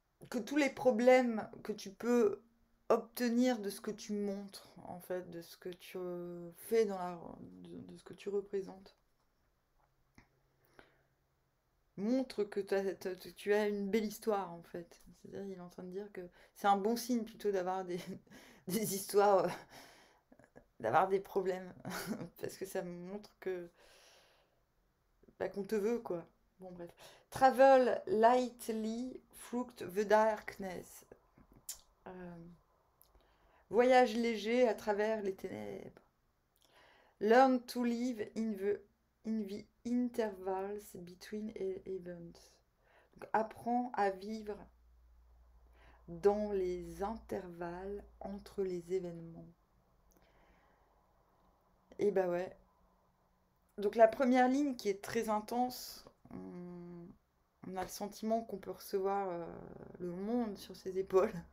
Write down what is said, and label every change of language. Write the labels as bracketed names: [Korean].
[French] Que tous les problèmes que tu peux obtenir de ce que tu montres, en fait, de ce que tu fais de ce que tu représentes, montre que tu as une belle histoire, en fait. C'est-à-dire, il est en train de dire que c'est un bon signe plutôt d'avoir des histoires, d'avoir des problèmes, parce que ça montre que bah, qu'on te veut, quoi. Bon, bref. [English] Travel lightly through the darkness. [French] Euh, Voyage léger à travers les ténèbres. [English] Learn to live in the intervals between events. [French] Donc, apprends à vivre dans les intervalles entre les événements. Et bah ouais. Donc la première ligne qui est très intense, on a le sentiment qu'on peut recevoir le monde sur ses épaules.